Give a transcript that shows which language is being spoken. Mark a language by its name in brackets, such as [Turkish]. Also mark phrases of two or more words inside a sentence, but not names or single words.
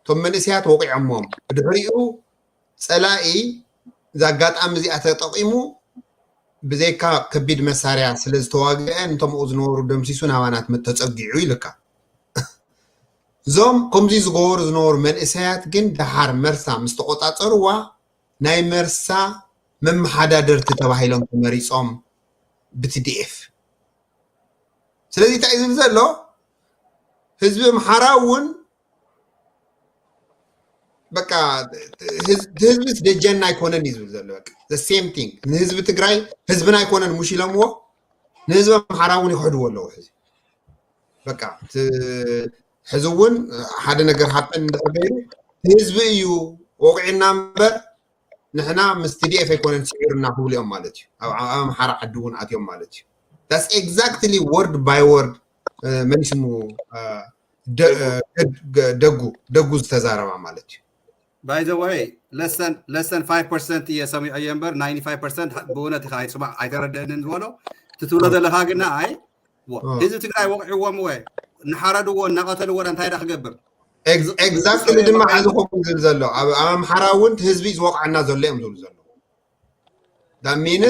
[Tigrinya] ቶም መንእስያት ወቂዖሞም ብድሕሪኡ ፀላኢ ዛጋጣሚ እዚኣ ተጠቂሙ ብዘይካ ከቢድ መሳርያ ስለ ዝተዋግዐ እንቶምኡ ዝነበሩ ደምሲሱ ናባናት ተፀጊዑ ይልካ እዞም ከምዚ ዝገበሩ ዝነበሩ መንእሰያት ግን ድሓር መርሳ ምስ ተቆፃፀርዋ ናይ መርሳ መመሓዳደርቲ ተባሂሎም ተመሪፆም ብቲዲኤፍ ስለዚ እንታይ ዝብል ዘሎ ህዝቢ ኣምሓራ እውን በቃ ህዝብስ ደጀና ኣይኮነን እዩ ዝብል ዘሎ በቃ [English] the same thing [Tigrinya] ንህዝቢ ትግራይ ህዝብና ኣይኮነን ሙሽ ኢሎምዎ ንህዝቢ ኣምሓራ እውን ይክሕድዎ ኣለዎ ሕዚ በቃ ሕዚ እውን ሓደ ነገር ሃጠን እንደገይሩ ህዝቢ እዩ ወቂዕና እምበር ንሕና ምስ TDF ኣይኮነን ስዒርና ክብሉ እዮም ማለት እዩ ኣብ ኣምሓራ ዓዲ እውን ኣትዮም ማለት እዩ [English] that's exactly word by word [Tigrinya] መን ስሙ ደጉ ዝተዛረባ ማለት እዩ [English] by the way less than 5% [Tigrinya] የሰሚዑ እምበር 95% ብእውነት ኢኻ ይስማዕ ኣይተረድአንን ዝበሎ ትትብሎ ዘለካ ግና ኣይ ህዝቢ ትግራይ ወቂዕዎም ወይ ንሓረድዎ እናቐተልዎ እንታይ ዳ ክገብር ኤግዛክትሊ ድማ ሓዚ ከምኡ ዝብል ዘሎ ኣብ ኣምሓራ እውን ህዝቢ ዝወቅዓና ዘሎ እዮም ዝብሉ ዘሎ ዳ ሚንስ